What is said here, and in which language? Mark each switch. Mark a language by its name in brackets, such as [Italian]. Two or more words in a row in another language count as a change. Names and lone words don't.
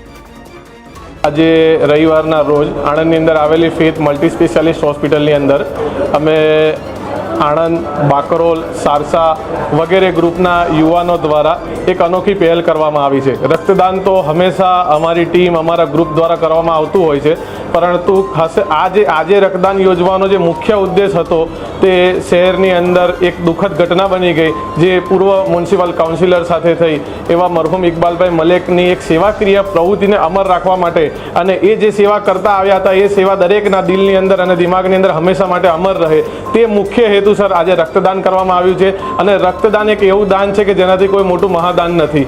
[Gujarati] આજ રવિવાર રોજ આણંદની અંદર આવેલી ફેથ મલ્ટી સ્પેશિયાલિસ્ટ હોસ્પિટલ અંદર અમે આણંદ, બાકરોલ, સારસા વગેરે ગ્રુપના યુવાઓ દ્વારા એક અનોખી પહેલ કરવામાં આવી છે। રક્તદાન તો હંમેશા અમારી ટીમ, અમારા ગ્રુપ દ્વારા કરવામાં આવતું હોય છે, પરંતુ ખાસ આજ રક્તદાન યોજવાનો જે મુખ્ય ઉદ્દેશ્ય હતો તે શહેરની અંદર એક દુઃખદ ઘટના બની ગઈ, જે પૂર્વ મ્યુનિસિપલ કાઉન્સિલર સાથે થઈ એવા મરહૂમ ઇકબાલભાઈ મલેકની એક સેવાક્રિયા પ્રવૃત્તિને અમર રાખવા માટે અને એ જે સેવા કરતા આવ્યા હતા એ સેવા દરેકના દિલની અંદર અને દિમાગની અંદર હંમેશા માટે અમર રહે, તે મુખ્ય હેતુસર આજ રક્તદાન કરવામાં આવ્યું છે। અને રક્તદાન એક એવું દાન છે કે જેનાથી કોઈ મોટું મહાદાન નથી।